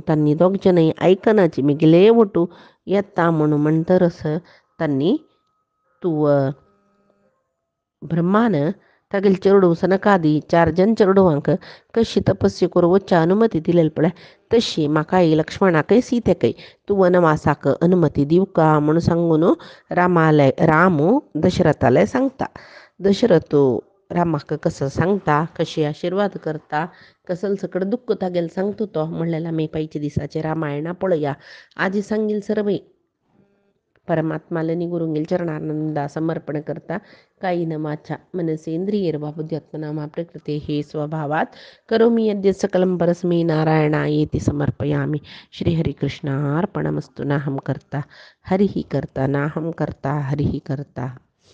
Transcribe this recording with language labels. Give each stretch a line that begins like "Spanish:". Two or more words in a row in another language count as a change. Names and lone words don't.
Konkani: तांणी दोग जनय आयकनाची मेगेले ओटू येता म्हणून म्हणटरस तांणी तूं ब्रह्मान तागेले चेडू सनकादी 4 जन चेडवांक कशी तपस्या करून वचच्या अनुमती दिलेली पळय तशी म्हाकाय लक्ष्मणाकय सीतेकय तूं वनवासाक अनुमती दिवका म्हणून सांगून रामू दशरथाले सांगता. दशरथ रामाक कसं सांगता, कशी आशिर्वाद करता, कसलं सकड दुःख तागेले सांगतो तो म्हणलेला आमी पायच्या दिसाचे रामायणा पळया. आजी सांगील सर्वे परमात्माला गुरुंगेल चरणानंदा समर्पण करता.
Sanskrit: कायेन वाचा मनसेंद्रियैर्वा बुद्ध्यात्मना प्रकृते हे स्वभावात करोमि यद्यत् सकलं परस्मै नारायणायेति समर्पयामि. श्रीहरिकृष्णार्पणमस्तु. नाहं कर्ता हरिः कर्ता नाहं कर्ता हरिः कर्ता.